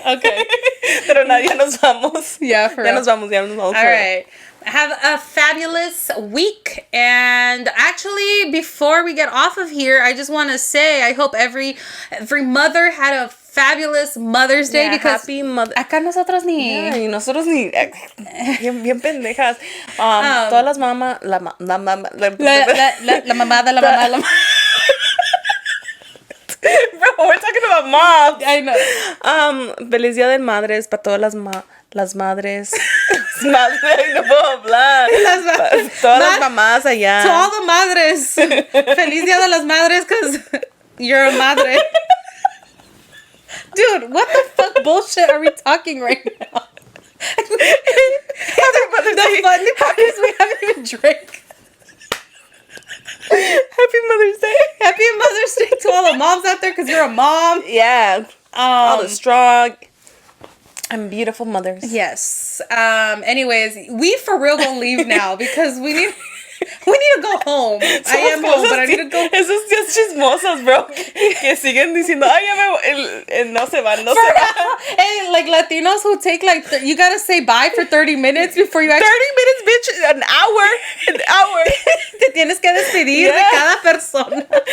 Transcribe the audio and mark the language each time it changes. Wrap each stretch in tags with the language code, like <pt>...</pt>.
<en>Okay.</en> <es>Pero ya nos vamos.</es> <en>Yeah, for real.</en> <es>Ya nos vamos.</es> <en>All right. Have a fabulous week. And actually, before we get off of here, I just want to say I hope every mother had a fabulous Mother's Day, Yeah, because happy mother.</en> <es>acá nosotros ni... Yeah, y nosotros ni bien pendejas. Todas las mamás, la mamá, La mamada, la mamá, la mamá.</es> <en>Bro, we're talking about moms. I know.</en> <es>Feliz Día de Madres para todas las madres. Madres, no puedo hablar. Todas las mamás allá.</es> <en>To all the madres.</en> <es>Feliz Día de las Madres,</es> <en>because you're a madre. Dude, what the fuck bullshit are we talking right now? The funny part is we haven't even drank. Happy Mother's Day. Happy Mother's Day to all the moms out there, because you're a mom. Yeah. All the strong and beautiful mothers. Yes. Anyways, we for real gonna leave now because we need to go home. I am home, but I need to go.</en> <es>Esos tíos chismosos, bro, que siguen diciendo, ay, ya me no se van.</es> <en>Hey, like Latinos who take you gotta say bye for 30 minutes before you actually. 30 minutes, bitch. An hour.</en> <es>Te tienes que despedir de cada persona.</es>